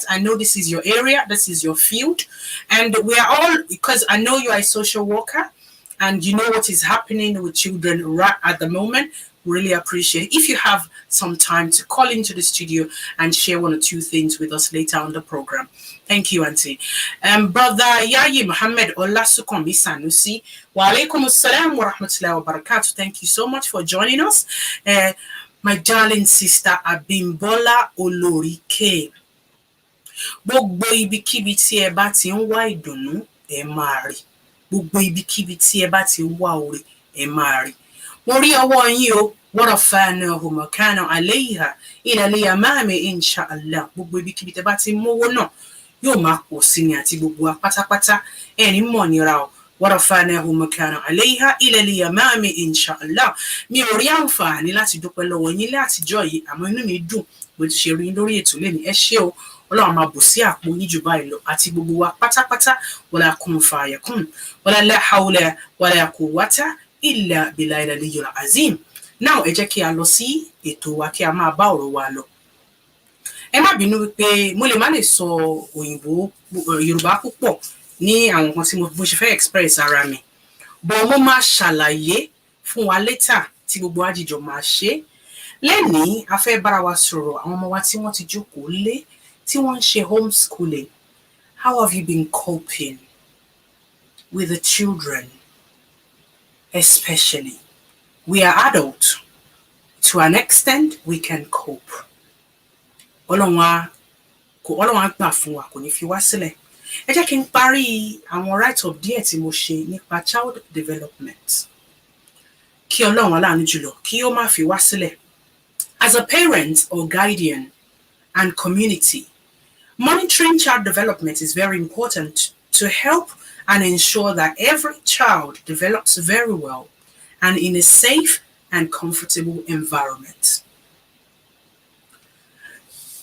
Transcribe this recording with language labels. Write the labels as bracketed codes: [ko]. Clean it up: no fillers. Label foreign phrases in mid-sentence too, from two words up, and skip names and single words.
[en] I know this is your area, this is your field, and we are all, because I know you are a social worker and you know what is happening with children right at the moment. Really appreciate it. If you have some time to call into the studio and share one or two things with us later on the program. Thank you, Auntie. [ar] Brother Yayi Muhammad Olasukomi Sanusi, وعليكم السلام ورحمة الله وبركاته. [en] Thank you so much for joining us. My darling sister Abimbola Olorike. [yo] Gbogbo ibikíbi tí ẹ bá ti ń wá ìdùnnú, ẹ máa rí. Gbogbo ibikíbi tí ẹ bá ti ń wá oore, ẹ máa rí. Mo rí ọwọ́ yín o. [ar] ورفعناه مكانا عليها إلى اليمام إن شاء الله. [yo] Gbogbo ibikíbi tẹ́ bá ti mówó náà yóò máa pọ̀ sí ni àti gbogbo wa pátápátá ẹni mọ̀ nira o. [ar] ورفعناه مكانا عليها إلى اليمام إن شاء الله. [yo] Mi ò rí àǹfààní láti dúpẹ́ lọ́wọ́ yín látijọ́ yìí, àmọ́ inú mi dùn bó ti ṣe rí lórí ètò lẹ́ni. Ẹ ṣé o. Ọlọ́run máa bù sí àpò yín jù báyìí lọ àti gbogbo wa pátápátá. [ar] ولا كن فيكون ولا لا حول ولا قوة إلا بالله العلي العظيم. [en] Now, [yo] ẹ jẹ́ kí a lọ sí ètò wa kí a máa bá ọ̀rọ̀ wa lọ. Ẹ má bínú wípé mo lè má lè sọ òyìnbó Yorùbá púpọ̀ ní àwọn nǹkan tí mo ṣe fẹ́ express ara mi. But mo máa ṣàlàyé fún wa later tí gbogbo wa jíjọ máa ṣe. Lẹ́nìí, a fẹ́ bára wa sọ̀rọ̀ àwọn ọmọ wa tí wọ́n ti jókòó lé, tí wọ́n ń ṣe homeschooling. [en] How have you been coping with the children, especially? We are adults. To an extent, we can cope. [yo] Ọlọ́run á gbà fún wa, kò ní fi wá sílẹ̀. Ẹ jẹ́ kí n parí àwọn write-up díẹ̀ tí mo ṣe nípa [en] child development. [yo] Kí Ọlọ́run aláàánú jùlọ, kí ó má fi wá sílẹ̀. [en] As a parent or guardian and community, monitoring child development is very important to help and ensure that every child develops very well and in a safe and comfortable environment.